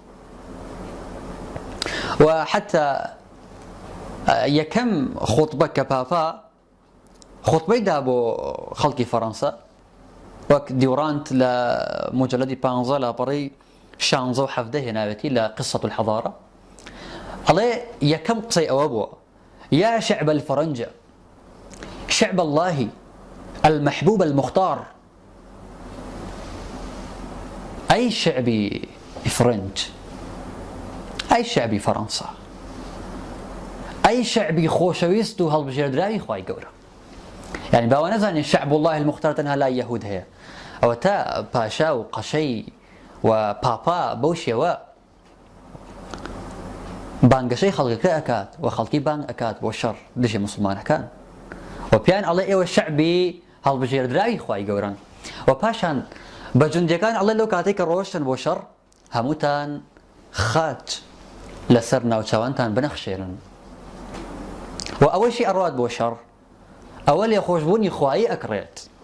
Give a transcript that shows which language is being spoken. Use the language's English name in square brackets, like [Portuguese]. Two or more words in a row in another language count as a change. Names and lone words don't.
[Central Kurdish] و حتا یەکەم خوتبە کە پاپا خوتبەی دا بۆ خەڵکی فەڕەنسا وەک دیوڕاند لە مجلەدی 15 لاپەڕەی 16 و 17 هێناوێتی لە قصة الحضارة ئەڵێ یەکەم قسەی ئەوە بووە: [Arabic] يا شعب الفرنجة شعب الله المحبوب المختار. [Central Kurdish] أي شعبي فرنج، أي شعبي فرنسا، أي شعبي خوشويست و هەڵبژێردراوی خوای گەورە. يعني باوە نەزانێ [Arabic] شعب الله المختار [Central Kurdish] تەنها لای یەهود هەیە، ئەوە تا پاشا و قەشەی و پاپا بەو شێوە بانگەشەی خەڵکەکە ئەکات و خەڵکی بانگ ئەکات بۆ شەڕ دژی موسڵمانەکان و پیان ئەڵێ ئێوە شعبی هەڵبژێردراوی خوای گەورەن و پاشان بە جوندەکان ئەڵێ لەو کاتێک کە ڕۆشتن بۆ شەڕ هەمووتان خاچ لەسەر ناوچەوانتان بنەخشێنن و ئەوەشی ئەڕوات بۆ شەڕ ئەوە لێخۆشبوونی خوایی ئەکڕێت.